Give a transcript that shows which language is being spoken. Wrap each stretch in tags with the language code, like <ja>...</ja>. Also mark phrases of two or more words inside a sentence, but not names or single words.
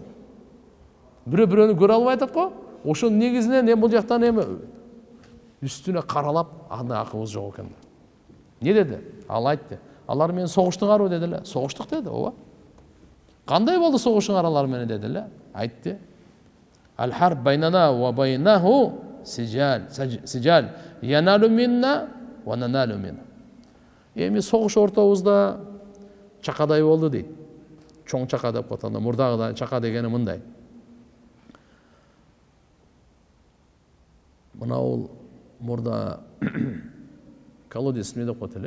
<ky>Бирөө-бирөөнү көрө албай атат го. Ошонун негизинен эми бул жактан эми үстүнө каралап, анда акыбыз жок экен. Не деди? Ал айтты. Алар менен согуштуңарбы деди эле. Согуштук деди, ооба. Кандай болду согушуңар алар менен деди эле. Айтты.</ky> <ar>الحرب بيننا وبينه سجال. ينال منا وننال منا.</ar> <ky>Эми согуш ортобузда чакадай болду дейт. Чоң чака деп коет. Мурдагыдай чака дегени мындай. Мына ол мурда колодец не деп коет эле?</ky>